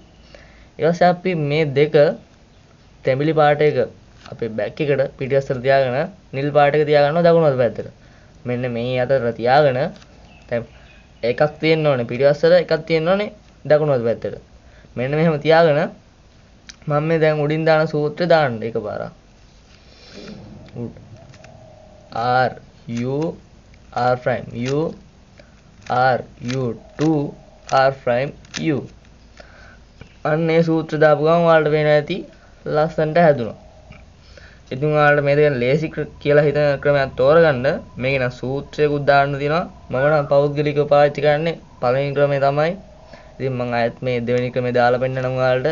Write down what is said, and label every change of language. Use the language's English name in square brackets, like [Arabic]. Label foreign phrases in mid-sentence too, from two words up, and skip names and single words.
[Sinhala] ඊට පස්සේ අපි මේ දෙක තැඹිලි පාට එක අපේ බෑග් එකට පිටිපස්සට තියාගෙන නිල් පාට එක තියාගන්නවා දකුණු අත පැත්තට. මෙන්න මේ අතට තියාගෙන එකක් තියෙන්න ඕනේ පිටිපස්සට එකක් තියෙන්න ඕනේ දකුණු අත පැත්තට. මෙන්න මෙහෙම තියාගෙන මම මේ දැන් උඩින් දාන සූත්‍රය දාන්න එකපාරක්. [English] R U R prime U R U 2 R prime U. [Sinhala] අන්නේ සූත්‍ර දාපු ගමන් ඔයාලට පේනවා ඇති ලස්සනට හැදුනා. ඉතින් ඔයාලට මේ දෙක ලේසි කියලා හිතන ක්‍රමයක් තෝරගන්න මේක නම් සූත්‍රයකුත් දාන්න තියෙනවා. මම නම් පෞද්ගලිකව පාවිච්චි කරන්නේ පළවෙනි ක්‍රමය තමයි. ඉතින් මම ආයෙත් මේ දෙවෙනි ක්‍රමය දාලා පෙන්නනම් ඔයාලට.